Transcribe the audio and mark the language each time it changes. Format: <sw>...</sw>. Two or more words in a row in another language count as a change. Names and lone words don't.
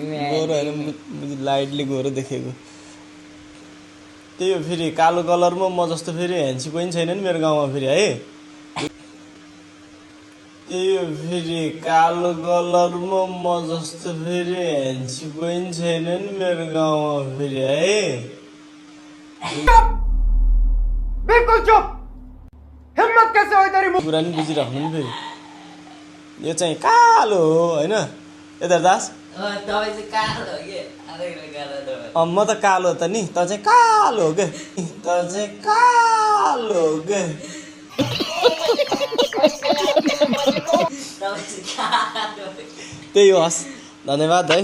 <ne>गोरो होइन लाइटले गोरो देखेको त्यही हो फेरि कालो कलरमा म जस्तो फेरि हेन्सी कोही पनि छैन नि मेरो गाउँमा फेरि है त्यही हो फेरि कालो कलरमा म जस्तो फेरि हेन्सी पनि छैन नि मेरो गाउँमा फेरि है।</ne> <hi>बिल्कुल चुप। हिम्मत कैसे हुई तेरी?</hi> <ne>कुरा नि बुझिराख्नु नि फेरि। यो चाहिँ कालो हो होइन यता दास? तपाईँ चाहिँ कालो हो कि म त कालो त नि, त चाहिँ कालो हो के, त चाहिँ कालो हो के। त्यही हो, हस् धन्यवाद है।</ne>